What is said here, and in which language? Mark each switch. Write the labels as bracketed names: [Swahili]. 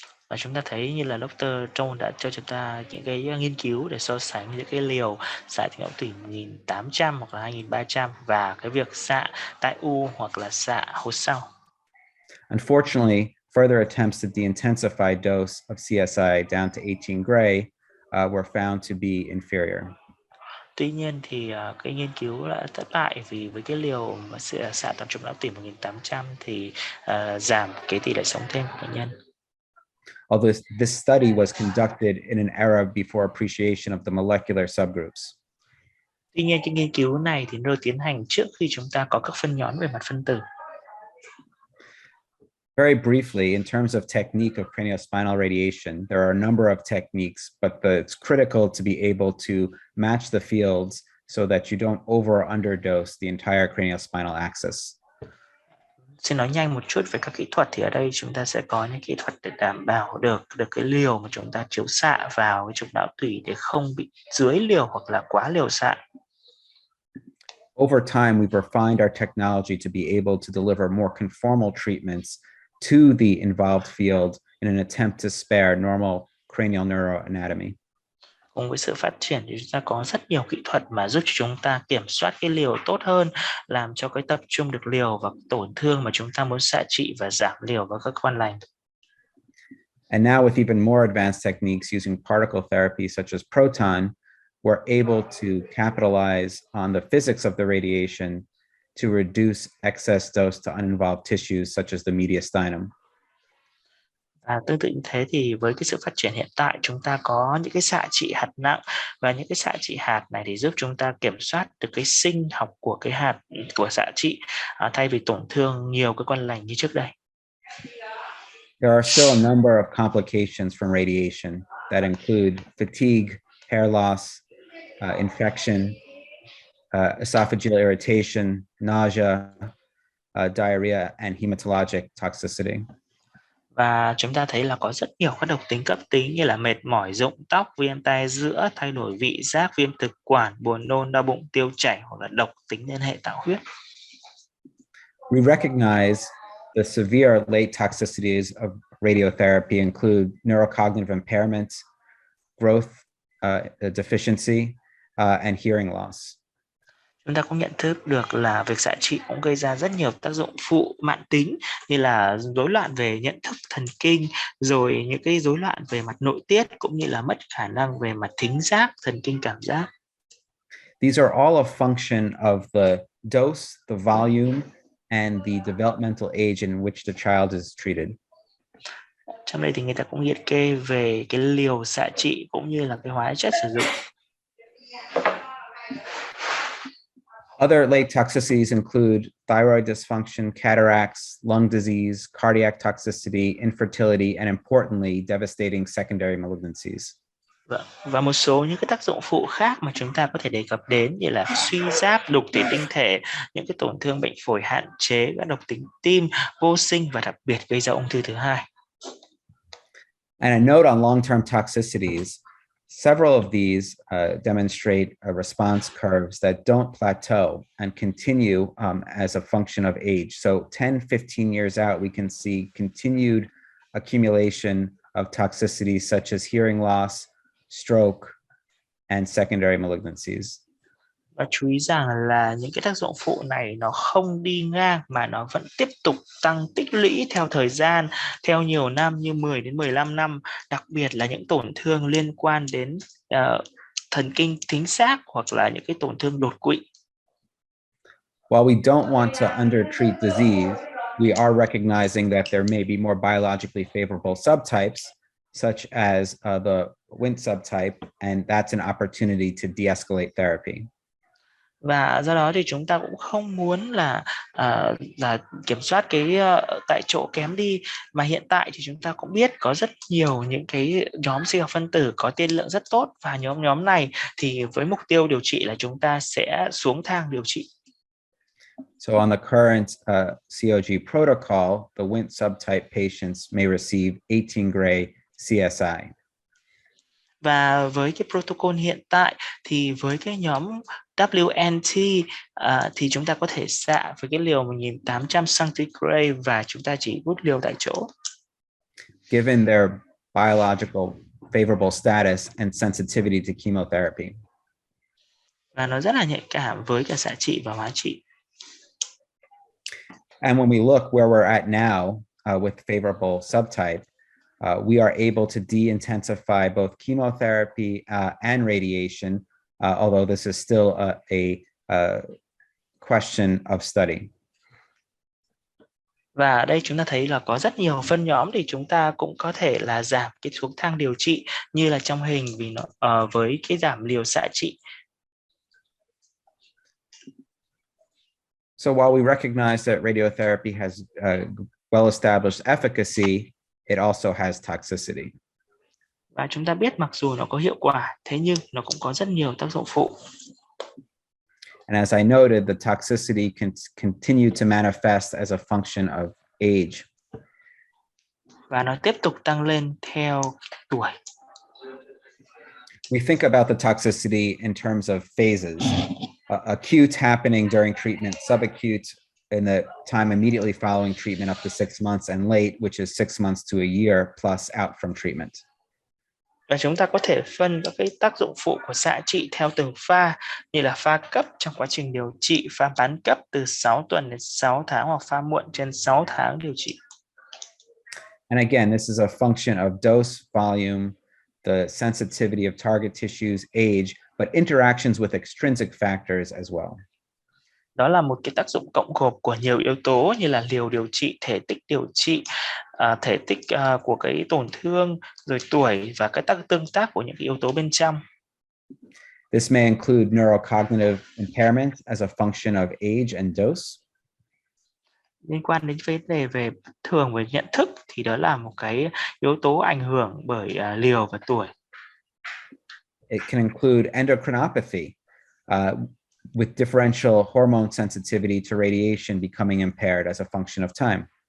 [Vietnamese] Và chúng ta thấy như là Dr. Trong đã cho chúng ta những cái nghiên cứu để so sánh những cái liều xạ não tủy 1800 hoặc là 2300 và cái việc xạ tại u hoặc là xạ hốt sau. [English] Unfortunately, further attempts to de-intensify dose of CSI down to 18 gray were found to be inferior. [Vietnamese] Tuy nhiên thì cái nghiên cứu đã thất bại vì với cái liều mà xạ toàn trục não tủy 1800 thì giảm cái tỷ lệ sống thêm của bệnh nhân. [English] Although this study was conducted in an era before appreciation of the molecular subgroups. [Vietnamese] Tuy nhiên cái nghiên cứu này thì được tiến hành trước khi chúng ta có các phân nhóm về mặt phân tử. [English] Very briefly, in terms of technique of craniospinal radiation, there are a number of techniques, but it's critical to be able to match the fields so that you don't over or underdose the entire craniospinal axis. [Vietnamese] Xin nói nhanh một chút về các kỹ thuật thì ở đây chúng ta sẽ có những kỹ thuật để đảm bảo được cái liều mà chúng ta chiếu xạ vào cái trục não tủy để không bị dưới liều hoặc là quá liều xạ. [English] Over time, we've refined our technology to be able to deliver more conformal treatments to the involved field in an attempt to spare normal cranial neuroanatomy. [Vietnamese] Cùng với sự phát triển thì chúng ta có rất nhiều kỹ thuật mà giúp chúng ta kiểm soát cái liều tốt hơn, làm cho cái tập trung được liều và tổn thương mà chúng ta muốn xạ trị và giảm liều vào các quan lành. [English] And now with even more advanced techniques using particle therapy such as proton, we're able to capitalize on the physics of the radiation to reduce excess dose to uninvolved tissues such as the mediastinum. [Vietnamese] Và tương tự như thế thì với cái sự phát triển hiện tại chúng ta có những cái xạ trị hạt nặng và những cái xạ trị hạt này thì giúp chúng ta kiểm soát được cái sinh học của cái hạt của xạ trị thay vì tổn thương nhiều cái quan lành như trước đây. [English] There are still a number of complications from radiation that include fatigue, hair loss, infection, esophageal irritation, nausea, diarrhea, and hematologic toxicity. [Vietnamese] Và chúng ta thấy là có rất nhiều các độc tính cấp tính như là mệt mỏi, rụng tóc, viêm tai giữa, thay đổi vị giác, viêm thực quản, buồn nôn, đau bụng, tiêu chảy hoặc là độc tính liên hệ tạo huyết. [English] We recognize the severe late toxicities of radiotherapy include neurocognitive impairment, growth deficiency, and hearing loss. [Vietnamese] Chúng ta cũng nhận thức được là việc xạ trị cũng gây ra rất nhiều tác dụng phụ mãn tính như là rối loạn về nhận thức thần kinh, rồi những cái rối loạn về mặt nội tiết cũng như là mất khả năng về mặt thính giác, thần kinh cảm giác. [English] These are all a function of the dose, the volume, and the developmental age in which the child is treated. [Vietnamese] Trong đây thì người ta cũng liệt kê về cái liều xạ trị cũng như là cái hóa chất sử dụng. [English] Other late toxicities include thyroid dysfunction, cataracts, lung disease, cardiac toxicity, infertility, and importantly, devastating secondary malignancies. [Vietnamese] Và một số những cái tác dụng phụ khác mà chúng ta có thể đề cập đến như là suy giáp, đục thủy tinh thể, những cái tổn thương bệnh phổi hạn chế, các độc tính tim, vô sinh và đặc biệt gây ra ung thư thứ hai. [English] And a note on long-term toxicities, Several of these demonstrate response curves that don't plateau and continue as a function of age. So 10, 15 years out, we can see continued accumulation of toxicities such as hearing loss, stroke, and secondary malignancies. [Vietnamese] Và chú ý rằng là những cái tác dụng phụ này nó không đi ngang mà nó vẫn tiếp tục tăng tích lũy theo thời gian, theo nhiều năm như 10 đến 15 năm, đặc biệt là những tổn thương liên quan đến thần kinh thính giác hoặc là những cái tổn thương đột quỵ. [English] While we don't want to undertreat disease, we are recognizing that there may be more biologically favorable subtypes, such as the Wnt subtype, and that's an opportunity to de-escalate therapy. [Vietnamese] Và do đó thì chúng ta cũng không muốn là kiểm soát cái tại chỗ kém đi, mà hiện tại thì chúng ta cũng biết có rất nhiều những cái nhóm sinh học phân tử có tiên lượng rất tốt, và nhóm này thì với mục tiêu điều trị là chúng ta sẽ xuống thang điều trị. [English] So on the current COG protocol, the Wnt subtype patients may receive 18 gray CSI. [Vietnamese] Và với cái protocol hiện tại thì với cái nhóm WNT thì chúng ta có thể xạ với cái liều 1800 centigrade và chúng ta chỉ hút liều tại chỗ. [English] Given their biological favorable status and sensitivity to chemotherapy. [Vietnamese] Và nó rất là nhạy cảm với cả xạ trị và hóa trị. [English] And when we look where we're at now with favorable subtype, we are able to de-intensify both chemotherapy and radiation, although this is still a question of study. [Vietnamese] Và ở đây chúng ta thấy là có rất nhiều phân nhóm thì chúng ta cũng có thể là giảm cái xuống thang điều trị như là trong hình vì nó với cái giảm liều xạ trị. [English] So while we recognize that radiotherapy has well-established efficacy, it also has toxicity. [Vietnamese] Và chúng ta biết mặc dù nó có hiệu quả, thế nhưng nó cũng có rất nhiều tác dụng phụ. [English] And as I noted, the toxicity can continue to manifest as a function of age. [Vietnamese] Và nó tiếp tục tăng lên theo tuổi. [English] We think about the toxicity in terms of phases. Acute happening during treatment, subacute in the time immediately following treatment up to 6 months, and late, which is 6 months to a year plus out from treatment. [Vietnamese] Và chúng ta có thể phân các cái tác dụng phụ của xạ trị theo từng pha, như là pha cấp trong quá trình điều trị, pha bán cấp từ 6 tuần đến 6 tháng hoặc pha muộn trên 6 tháng điều trị. [English] And again, this is a function of dose, volume, the sensitivity of target tissues, age, but interactions with extrinsic factors as well. [Vietnamese] Đó là một cái tác dụng cộng gộp của nhiều yếu tố như là liều điều trị, thể tích điều trị, thể tích của cái tổn thương, rồi tuổi và cái tương tác của những cái yếu tố bên trong. [English] This may include neurocognitive impairment as a function of age and dose. [Vietnamese] Liên quan đến vấn đề về thường về nhận thức thì đó là một cái yếu tố ảnh hưởng bởi liều và tuổi. [English] It can include endocrinopathy, with differential hormone sensitivity to radiation becoming impaired as a function of time.